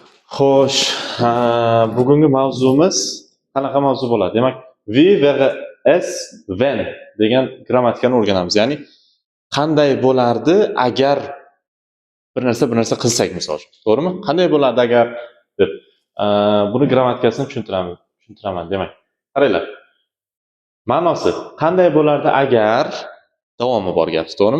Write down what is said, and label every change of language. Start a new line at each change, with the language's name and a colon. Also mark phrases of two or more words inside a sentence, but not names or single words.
Uzbek: Xo'sh, bugungi mavzumiz qanaqa mavzu bo'ladi? Demak,
English: we vs when
Uzbek: degan grammatikani o'rganamiz. Ya'ni qanday bo'lardi agar bir narsa qilsak misol uchun. To'g'rimi? Qanday bo'lardi agar deb buni grammatikasini tushuntiraman. Demak, qaranglar. Ma'nosi qanday bo'lardi agar davomi bor gap, to'g'rimi?